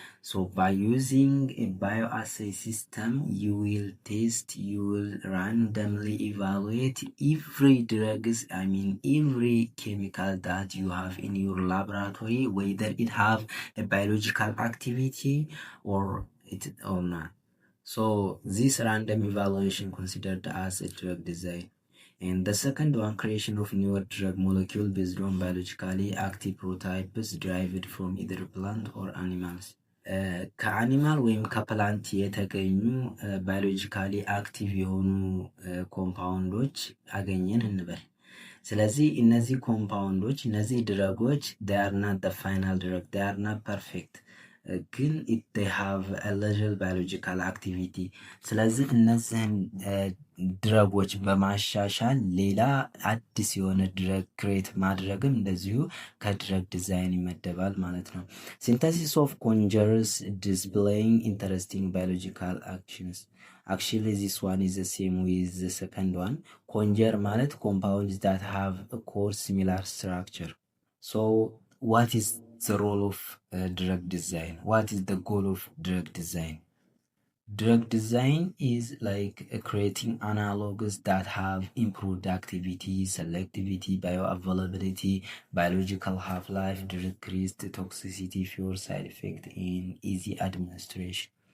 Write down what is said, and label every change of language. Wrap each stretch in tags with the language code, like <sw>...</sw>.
<en>So by using a bioassay system, you will randomly evaluate every every chemical that you have in your laboratory, whether it have a biological activity or not. So this random evaluation considered as a drug design. And the second one, creation of newer drug molecule based on biologically active prototypes derived from either plant or animals.</en> <am>ከአኒማል ወይም ከፕላንት የተገኙ ባዮሎጂካሊ አክቲቭ የሆኑ ኮምፓውንዶች አገኘን እንበል። ስለዚህ እነዚህ ኮምፓውንዶች እነዚህ ድረጎች</am> <en>they are not the final drug, they are not perfect,</en> <am>ግን</am> <en>they have a little biological activity.</en> <am>ስለዚህ እነዚህን ድረጎች በማሻሻል ሌላ አዲስ የሆነ ድረግ ክሬት ማድረግም እንደዚሁ ከድረግ ዲዛይን ይመደባል ማለት ነው።</am> <en>ሲንተሲስ ኦፍ ኮንጀርስ displaying interesting biological actions. Actually this one is the same with the second one. Conjure ማለት compounds that have a core similar structure. So what is the role of drug design? What is the goal of drug design? Drug design is like creating analogs that have improved activity, selectivity, bioavailability, biological half-life, decreased toxicity, fewer side effect, and easy administration.</en>